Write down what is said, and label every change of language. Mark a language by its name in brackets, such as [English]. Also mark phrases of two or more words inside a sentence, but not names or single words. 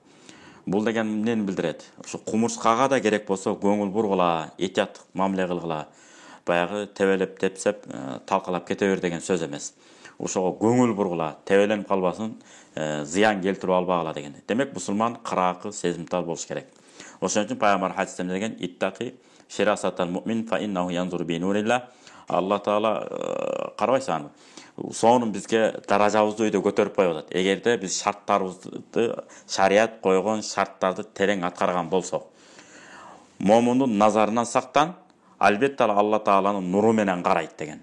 [Kyrgyz] Бул деген эмнени билдирет? Ушу кумурскага да керек болсо көңүл бургула, этияттык мамиле кылгыла. Баягы тебелеп, тепсеп, талкалап кете бер деген сөз эмес. Ошого көңүл бургула, тебеленип калбасын, зыян келтирип албагыла деген. Демек, мусулман кыраакы, сезимтал болуш керек. Ошон үчүн Пайгамбар хадисте деген: [Arabic] "اتقي فراسة المؤمن فإنه ينظر بنور الله." [Kyrgyz] Алла Таала карабайсыңарбы? Сонун бизге даражабызды өйдө көтөрүп коюп атат. Эгерде биз шарттарыбызды, шарият койгон шарттарды терең аткарган болсок, момундун назарынан сактан, албетте Алла Тааланын нуру менен карайт деген.